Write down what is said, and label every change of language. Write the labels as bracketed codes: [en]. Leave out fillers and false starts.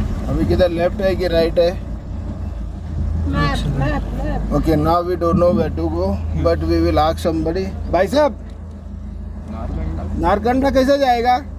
[hi] अभी किधर लेफ्ट है कि राइट है? [en] Map. Okay, now we don't know where to go, but we will ask somebody. [hi] भाई साहब, नारकंडा कैसे जाएगा?